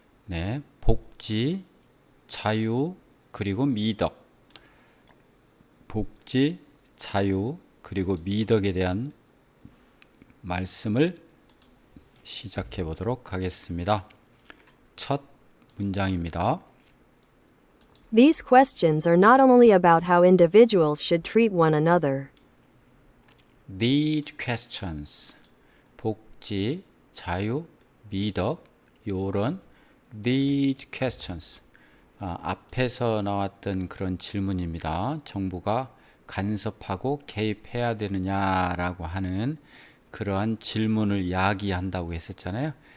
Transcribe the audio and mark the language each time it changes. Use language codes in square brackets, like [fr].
[ko] 네, 복지, 자유, 그리고 미덕 복지, 자유, 그리고 미덕에 대한 말씀을 시작해 보도록 하겠습니다. 첫 문장입니다. [en] These questions are not only about how individuals should treat one another. These questions, [ko] 복지, 자유, 미덕, 요런 these questions, 앞에서 나왔던 그런 질문입니다. 정부가 간섭하고 개입해야 되느냐라고 하는 그러한 질문을 야기한다고 했었잖아요.